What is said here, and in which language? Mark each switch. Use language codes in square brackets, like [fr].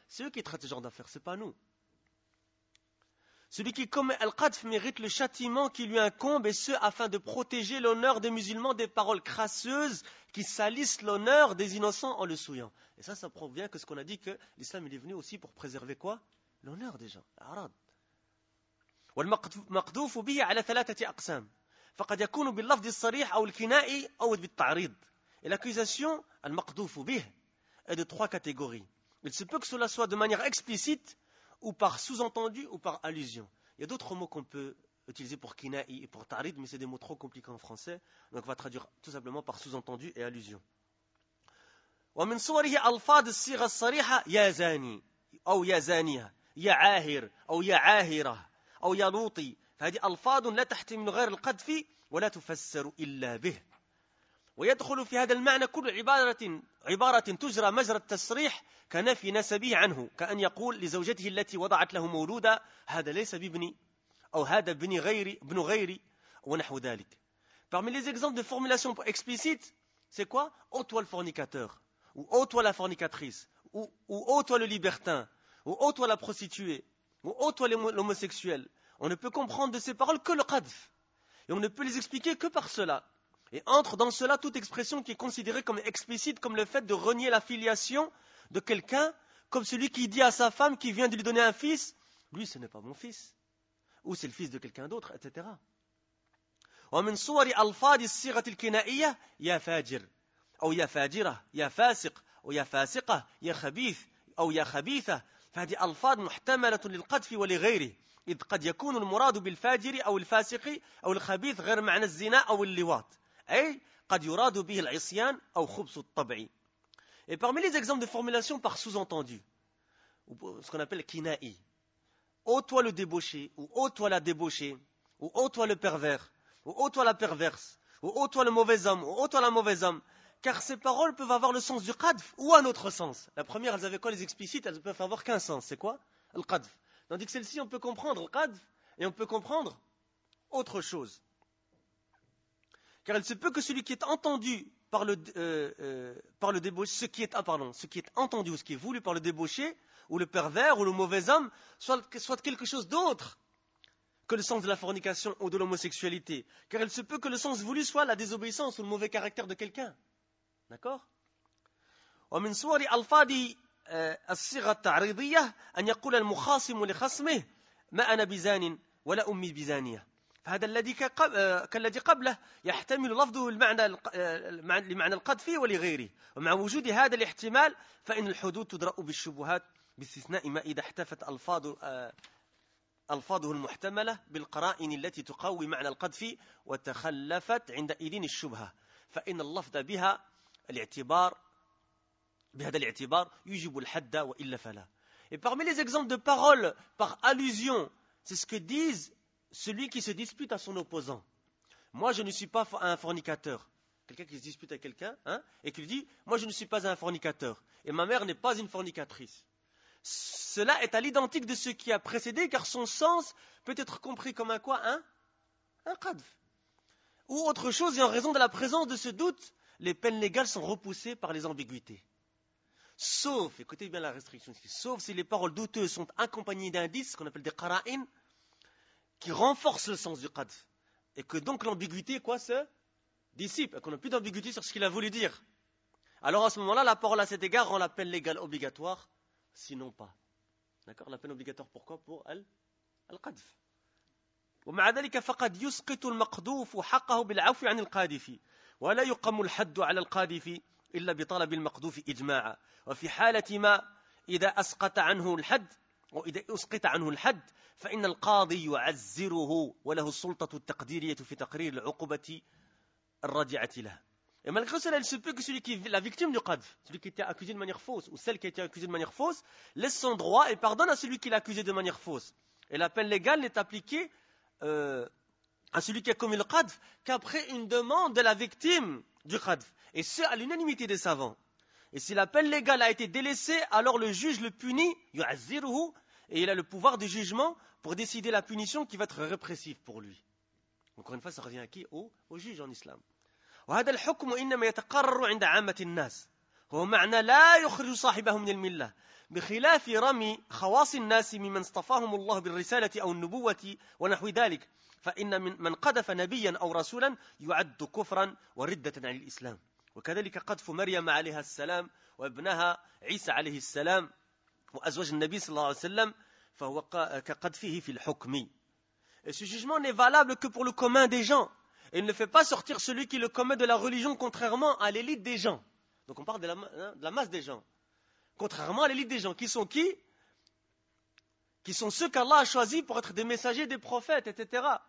[fr] C'est eux qui traitent ce genre d'affaires, ce n'est pas nous. Celui qui commet al-qadf mérite le châtiment qui lui incombe, et ce afin de protéger l'honneur des musulmans des paroles crasseuses qui salissent l'honneur des innocents en le souillant. Et ça, ça prouve bien que ce qu'on a dit, que l'islam il est venu aussi pour préserver quoi? L'honneur des gens. L'arad. [ar] والمقذوف به على ثلاثة أقسام. فقد يكون باللفظ الصريح أو الكنائي أو بالتعريض. [fr] Et l'accusation, al-maqdouf bih, est de trois catégories. Il se peut que cela soit de manière explicite, ou par sous-entendu, ou par allusion. Il y a d'autres mots qu'on peut utiliser pour kinaï et pour tarid, mais c'est des mots trop compliqués en français, donc on va traduire tout simplement par sous-entendu et allusion. [ar] وَمِنْ صُوَرِهِ أَلْفَادِ الصِّيغَ الصَّرِيحَ يَا زَانِي أَوْ يَا زَانِيَ يَا عَاهِرَ أَوْ يَا عَاهِرَ أَوْ يَا لُوطِي فَهَذِهِ أَلْفَادٌ لَا تَحْتِمِلُ غَيْرَ الْقَذْفِ ولا تفسر إلا به. ويدخل في هذا المعنى كل عبارة تجرى مجرى التصريح كنفي نسبه عنه، كأن يقول لزوجته التي وضعت له مولودا: هذا ليس بابني، أو هذا ابني غيري، ابن غيري، ونحو ذلك. [fr] Parmi les exemples de formulation explicite, c'est quoi ? Ô toi le fornicateur, ou ô toi la fornicatrice, ou ô toi le libertin, ou ô toi la prostituée, ou ô toi l'homosexuel. On ne peut comprendre de ces paroles que le qadf. Et on ne peut les expliquer que par cela. Et entre dans cela toute expression qui est considérée comme explicite, comme le fait de renier la filiation de quelqu'un, comme celui qui dit à sa femme qui vient de lui donner un fils: lui, ce n'est pas mon fils. Ou c'est le fils de quelqu'un d'autre, etc. [ar] ومن صور ألفاظ الصيغة الكنائية يا فاجر أو يا فاجرة، يا فاسق أو يا فاسقة، يا خبيث أو يا خبيثة. فهذه ألفاظ محتملة للقذف ولغيره، إذ قد يكون المراد بالفاجر أو الفاسق أو الخبيث غير معنى الزنا أو اللواط، أي قد يراد به العصيان أو خبث الطبع. [fr] Et parmi les exemples de formulation par sous-entendu, ce qu'on appelle kinaï, ô toi le débauché, ou ô toi la débauchée, ou ô toi le pervers, ou ô toi la perverse, ou ô toi le mauvais homme, ou ô toi la mauvaise homme. Car ces paroles peuvent avoir le sens du qadf ou un autre sens. La première, elles avaient quoi? Les explicites, elles ne peuvent avoir qu'un sens. C'est quoi? Le qadf. Tandis que celle-ci, on peut comprendre le qadf et on peut comprendre autre chose. Car il se peut que celui qui est entendu ce qui est voulu par le débauché, ou le pervers, ou le mauvais homme, soit quelque chose d'autre que le sens de la fornication ou de l'homosexualité. Car il se peut que le sens voulu soit la désobéissance ou le mauvais caractère de quelqu'un. D'accord ? [ar] ومن صور ألفاظ الصيغة التعريضية أن يقول المخاصم لخصمه: ما أنا بزان ولا أمي بزانية. فهذا الذي كالذي قبله يحتمل لفظه لمعنى القذف ولغيره. ومع وجود هذا الاحتمال فإن الحدود تدرأ بالشبهات باستثناء ما إذا احتفت ألفاظه المحتملة بالقرائن التي تقوي معنى القذف وتخلفت عندئذ الشبهة. فإن اللفظ بهذا الاعتبار يجب الحد وإلا فلا. [fr] Et parmi les exemples de paroles par allusion, c'est ce que disent celui qui se dispute à son opposant. Moi, je ne suis pas un fornicateur. Quelqu'un qui se dispute à quelqu'un, hein, et qui lui dit: moi, je ne suis pas un fornicateur, et ma mère n'est pas une fornicatrice. Cela est à l'identique de ce qui a précédé, car son sens peut être compris comme un quoi, hein? Un qadf. Ou autre chose, et en raison de la présence de ce doute, les peines légales sont repoussées par les ambiguïtés. Sauf, écoutez bien la restriction ici, sauf si les paroles douteuses sont accompagnées d'indices, ce qu'on appelle des qara'in, qui renforcent le sens du qadf. Et que donc l'ambiguïté, quoi, se dissipe, et qu'on n'a plus d'ambiguïté sur ce qu'il a voulu dire. Alors à ce moment-là, la parole à cet égard rend la peine légale obligatoire, sinon pas. D'accord ? La peine obligatoire, pourquoi ? Pour al-qadf. [ar] ومع ذلك فقد يسقط المقذوف حقه بالعفو عن القاذف ولا يقم الحد على القاذف إلا بطلب المقذوف إجماعا وفي حالة ما إذا أسقط عنه الحد وإذا أسقط عنه الحد فإن القاضي يعزره وله السلطة التقديرية في تقرير العقوبة الرادعة له. [fr] Et malgré cela, il se peut que celui qui est la victime du qadf, celui qui était accusé de manière fausse, ou celle qui était accusée de manière fausse, laisse son droit et pardonne à celui qui l'a accusé de manière fausse. Et la peine légale n'est appliquée à celui qui a commis le qadf qu'après une demande de la victime du qadf, et ce à l'unanimité des savants. Et si la peine légale a été délaissée, alors le juge le punit, yu'azziruhu, et il a le pouvoir de jugement pour décider la punition qui va être répressive pour lui. Encore une fois, ça revient à qui ? Au juge en islam. [ar] وهذا الحكم إنما يتقرر عند عامة الناس هو معنى لا يخرج صاحبهم من الملة بخلاف رمي خواص الناس ممن اصطفاهم الله بالرسالة أو النبوة ونحو ذلك فإن من قذف نبيا أو رسولا يعد كفرا وردة عن الإسلام وكذلك قذف مريم عليها السلام وابنها عيسى عليه السلام وأزواج النبي صلى الله عليه وسلم فهو كقذفه في الحكم. [fr] Et ce jugement n'est valable que pour le commun des gens. Et il ne fait pas sortir celui qui le commet de la religion, contrairement à l'élite des gens. Donc on parle de la masse des gens. Contrairement à l'élite des gens, qui sont qui ? Qui sont ceux qu'Allah a choisis pour être des messagers, des prophètes, etc.